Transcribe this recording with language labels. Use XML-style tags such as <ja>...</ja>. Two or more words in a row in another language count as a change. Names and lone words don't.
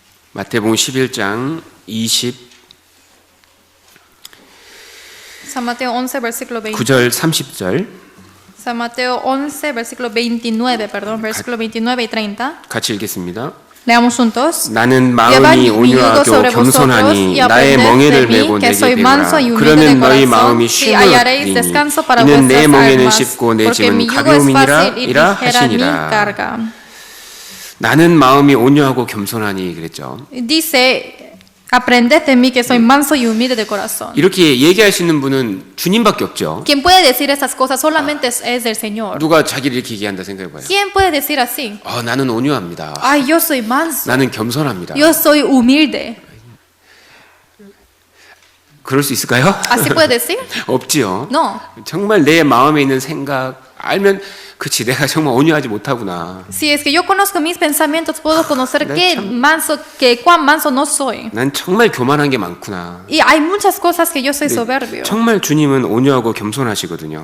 <ko>마태복음 11장 20</ko> <es>San Mateo 11, versículo 20.</es> <ko>9절 30절</ko> <es>San Mateo 11, versículo 29, perdón, versículo 29 y 30.</es> <ko>같이 읽겠습니다.</ko> <es>Leamos juntos.</es> <ko>나는</ko> <es>Llevad</es> <ko>마음이</ko> <es>mi yugo</es> <ko>온유하고</ko> <es>sobre vosotros</es> <ko>겸손하니</ko> <es>y</es> <ko>나의</ko> <es>aprended</es> <ko>멍에를</ko> <es>de mí,</es> <ko>메고</ko> <es>que</es> <ko>내게</ko> <es>soy manso y</es> <ko>배우라.</ko> <es>humilde de</es> <ko>그러면 너희</ko> <es>corazón,</es> <ko>마음이</ko> <es>y</es> <ko>쉼을</ko> <es>hallaréis</es> <ko>얻리니</ko> <es>descanso para</es> <ko>이는 내</ko> <es>vuestras</es> <ko>멍에는</ko> <es>almas,</es> <ko>쉽고 내</ko> <es>porque</es> <ko>짐은</ko> <es>mi yugo es</es> <ko>가벼움이니라</ko> <es>fácil y</es> <ko>이라</ko> <es>ligera mi</es> <ko>하시니라.</ko> <es>carga.</es> <ko>나는 마음이 온유하고 겸손하니 그랬죠.</ko> <es>Dice, aprended de mí, que soy manso y humilde de corazón.</es> <ko>이렇게 얘기할 수 있는 분은 주님밖에 없죠.</ko> <es>Quien puede decir esas cosas solamente es del Señor.</es> <ko>누가 자기를 이렇게 얘기한다 생각해봐요.</ko> <es>¿Quién puede decir así?</es> <ko>나는 온유합니다.</ko> <es>Ay, yo soy manso,</es> <ko>나는 겸손합니다.</ko> <es>yo soy humilde.</es> <ko>그럴 수 있을까요?</ko> <es>¿Así puede decir?</es> <ko>없지요.</ko> <es>No.</es> <ko>정말 내 마음에 있는 생각 알면 그치 내가 정말 온유하지 못하구나.</ko> <es>Si es que yo conozco mis pensamientos, puedo conocer</es> <ko>네,</ko> <es>qué</es> <ko>참-</ko> <es>manso, que cuán manso no soy.</es> <ko>난 정말 교만한 게 많구나.</ko> <es>Y hay muchas cosas que yo soy soberbio.</es> <ko>정말 주님은 온유하고 겸손하시거든요.</ko>